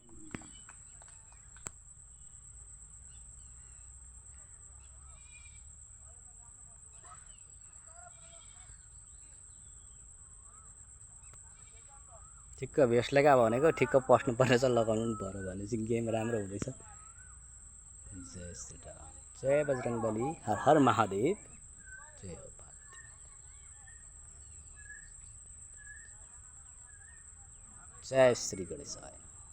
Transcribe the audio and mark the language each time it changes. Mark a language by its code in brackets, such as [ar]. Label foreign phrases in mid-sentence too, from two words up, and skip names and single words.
[ne] ठिक्क भेस्ट लगा भनेको ठिक्क पस्नु पर्ने छ। लगाउनु पनि पर्यो भने चाहिँ गेम राम्रो हुँदैछ। जय श्री राम। जय बजरंगबली। हर हर महादेव। जय हो पार्वती। जय श्री गणेशाय।